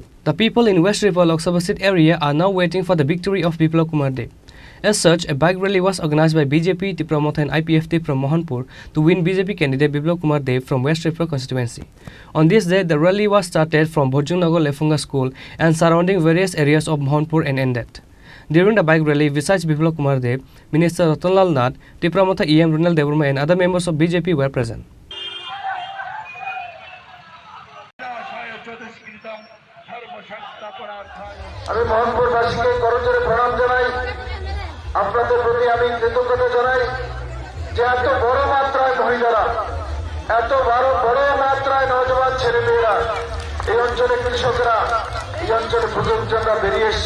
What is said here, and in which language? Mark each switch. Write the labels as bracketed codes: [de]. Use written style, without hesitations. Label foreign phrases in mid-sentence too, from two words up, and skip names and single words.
[en] The people in West Tripura Lok Sabha seat area are now waiting for the victory of Biplab Kumar Dev. As such, a bike rally was organized by BJP Tripura Motha and IPFT from Mohanpur to win BJP candidate Biplab Kumar Dev from West Tripura constituency. On this day, the rally was started from Bhojungnagar Lefunga School and surrounding various areas of Mohanpur and ended. During the bike rally, besides Biplab Kumar Dev, Minister Ratanlal Nath, Tripura Motha EM Runal Deborma and other members of BJP were present. [bn] আমি মোহনপুরবাসীকে করজোড়ে প্রণাম জানাই, আপনাদের প্রতি আমি কৃতজ্ঞতা জানাই যে এত বড় মাত্রায় মহিলারা, এত বড় মাত্রায় নওজওয়ান ছেলেমেয়েরা, এই অঞ্চলে কৃষকরা, এই অঞ্চলে বুজুর্গরা বেরিয়ে এসছে।